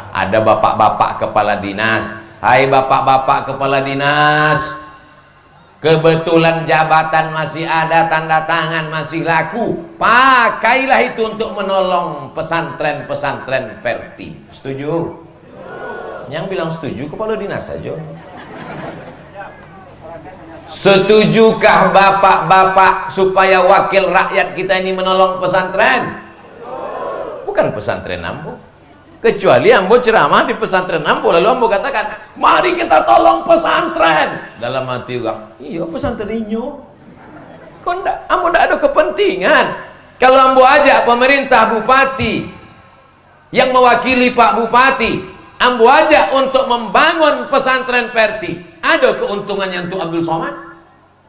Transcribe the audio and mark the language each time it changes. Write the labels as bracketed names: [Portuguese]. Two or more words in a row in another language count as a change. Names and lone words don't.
[Indonesian] Ada bapak-bapak kepala dinas. Hai bapak-bapak kepala dinas, kebetulan jabatan masih ada, tanda tangan masih laku, pakailah itu untuk menolong pesantren-pesantren Perti. Setuju? Yang bilang setuju kepala dinas saja. Setujukah bapak-bapak supaya wakil rakyat kita ini menolong pesantren? Bukan pesantren Ambo. Kecuali Ambo ceramah di pesantren Ambo, lalu Ambo katakan, mari kita tolong pesantren. Dalam hati juga, iya pesantren inyo. Kok enggak? Ambo enggak ada kepentingan. Kalau Ambo ajak pemerintah bupati yang mewakili Pak Bupati, Ambo ajak untuk membangun pesantren Perti, ada keuntungannya untuk Abdul Somad?